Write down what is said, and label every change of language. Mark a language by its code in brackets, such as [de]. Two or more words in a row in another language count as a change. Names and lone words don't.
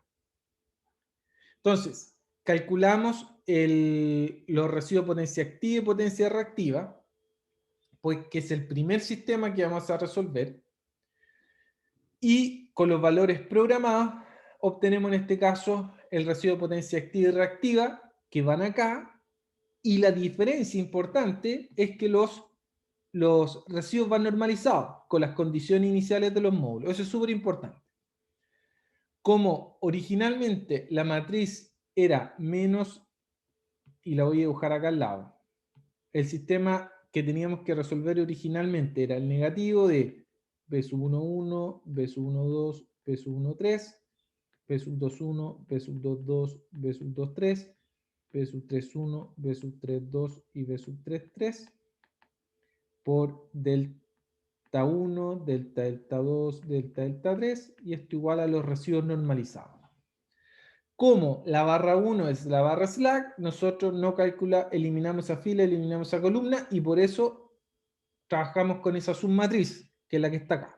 [es] Entonces, calculamos los residuos de potencia activa y potencia reactiva, pues que es el primer sistema que vamos a resolver, y con los valores programados obtenemos en este caso el residuo de potencia activa y reactiva que van acá, y la diferencia importante es que los residuos van normalizados con las condiciones iniciales de los módulos. Eso es súper importante. Como originalmente la matriz era menos, y la voy a dibujar acá al lado, el sistema que teníamos que resolver originalmente era el negativo de B sub 1,1, B sub 1,2, B sub 1,3, B sub 2,1, B sub 2,2, B sub 2,3, B sub 3, 1, B sub 3, 2 y B sub 3, 3 por delta 1, delta delta 2, delta delta 3 y esto igual a los residuos normalizados. Como la barra 1 es la barra slack, nosotros no eliminamos esa fila, eliminamos esa columna y por eso trabajamos con esa submatriz, que es la que está acá.